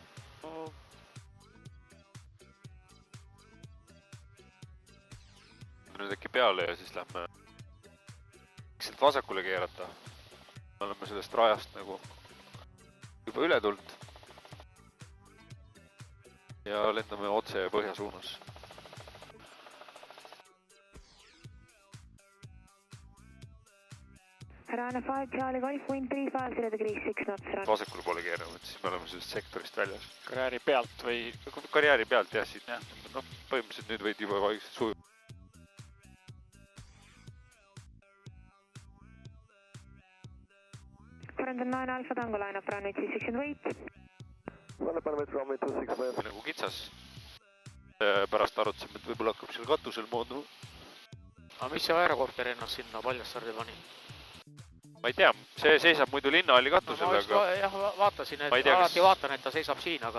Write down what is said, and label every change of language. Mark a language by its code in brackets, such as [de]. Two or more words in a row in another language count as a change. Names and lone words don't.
[et] Nüüd äkki peale ja siis lähme sealt vasakule keerata. Me oleme sellest rajast nagu juba üle tulnud. Ja lendame otse põhja suunas. [en] Rana 5, Charlie Golf, wind 35, degrees 6 knots. [et] Vasakule poole keerame, et siis me oleme sellest sektorist väljas. Karjääri pealt või? Karjääri pealt jah, siit. No, põhimõtteliselt nüüd võid juba vaikselt suju. [en] Current 9 Alpha Tango line up runway 26 and wait. [et] Nagu kitsas. Pärast arutasime, et võib-olla hakkab seal katusel mooduma. Aga mis see aerokorter ennast sinna Paljassaarde pani? ma ei tea, see seisab muidu linnahalli katusel, aga jah, vaatasin, et Ma ei tea, kas- alati vaatan, et ta seisab siin, aga